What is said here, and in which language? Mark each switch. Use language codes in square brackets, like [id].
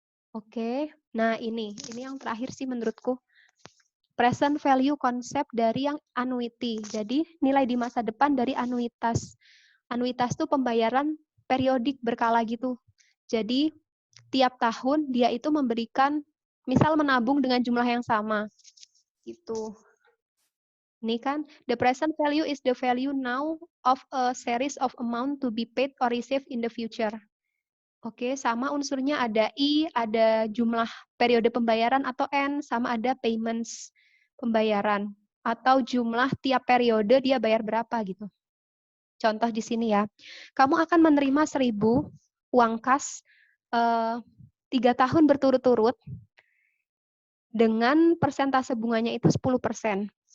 [id] Oke, nah ini yang terakhir sih menurutku. Present value konsep dari yang annuity. Jadi nilai di masa depan dari anuitas. Anuitas itu pembayaran periodik berkala gitu. Jadi tiap tahun dia itu memberikan, misal menabung dengan jumlah yang sama. Gitu. Ini kan, [en] the present value is the value now of a series of amount to be paid or received in the future. [id] Oke, sama unsurnya ada I, ada jumlah periode pembayaran atau N, sama ada payments pembayaran. Atau jumlah tiap periode dia bayar berapa gitu. Contoh di sini ya, kamu akan menerima 1.000 uang kas 3 tahun berturut-turut dengan persentase bunganya itu 10%.